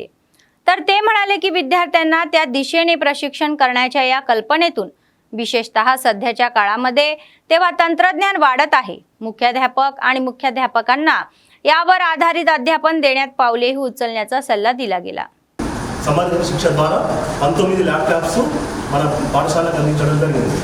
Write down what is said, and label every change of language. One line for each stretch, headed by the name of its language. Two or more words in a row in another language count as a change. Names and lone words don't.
Marathi: तर ते म्हणाले की विद्यार्थ्यांना त्या दिशेने प्रशिक्षण करण्याच्या या कल्पनेतून विशेषतः सध्याच्या काळामध्ये तेव्हा तंत्रज्ञान वाढत आहे। मुख्याध्यापक आणि मुख्याध्यापकांना यावर आधारित अध्यापन देण्यात पावलेही उचलण्याचा सल्ला दिला गेला।
Telugu: సంబంధిత శిక్ష ద్వారా 19 ల్యాప్టాప్స్ మన పాఠశాలకు అందించడం జరిగింది।